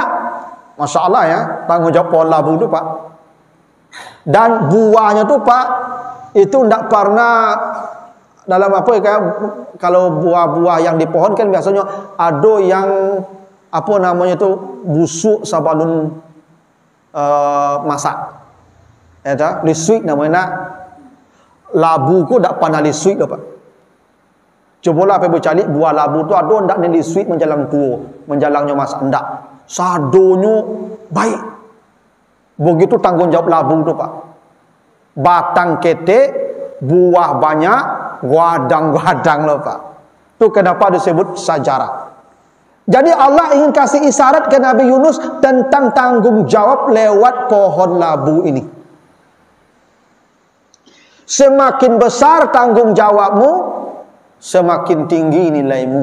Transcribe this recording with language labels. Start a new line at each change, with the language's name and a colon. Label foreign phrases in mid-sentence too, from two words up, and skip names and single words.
Indonesian: Masya Allah ya, tanggung jawab pohon labu itu Pak. Dan buahnya itu Pak, itu tidak pernah dalam apa ya, kalau buah-buah yang di pohon kan biasanya ada yang apa namanya itu busuk
Minangkabau: sabalun masak. Ya tak? Lisuik namanya. Labu ku tak pernah lisuik dah Pak. Cobalah apa ibu cari buah labu tu ada ndak ni lisuik menjalang tua, menjalangnya masak ndak. Sadonyo baik.
Indonesian: Begitu tanggung jawab labu tu Pak.
Minangkabau: Batang ketek, buah banyak, gadang-gadang lah Pak.
Indonesian: Tu kenapa disebut sajarah. Jadi Allah ingin kasih isyarat ke Nabi Yunus tentang tanggung jawab lewat pohon labu ini. Semakin besar tanggung jawabmu, semakin tinggi nilaimu.